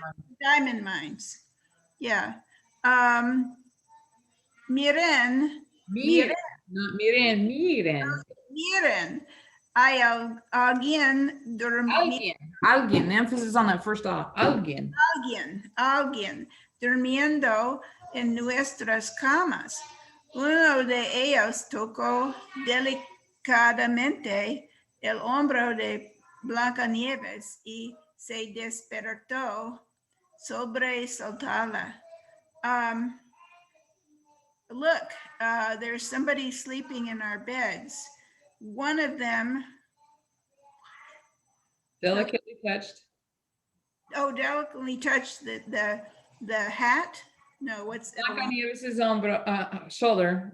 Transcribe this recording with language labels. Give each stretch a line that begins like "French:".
English: the diamond mines. Yeah.
Spanish: Miren,
English: not miren.
Spanish: hay alguien Alguien.
English: Emphasis on that first off.
Spanish: Alguien. durmiendo en nuestras camas. Uno de ellos tocó delicadamente el hombro de Blancanieves y se despertó sobresaltada.
English: Look, there's somebody sleeping in our beds. One of them, Delicately touched. delicately touched the hat. No, what's Blancanieves' shoulder.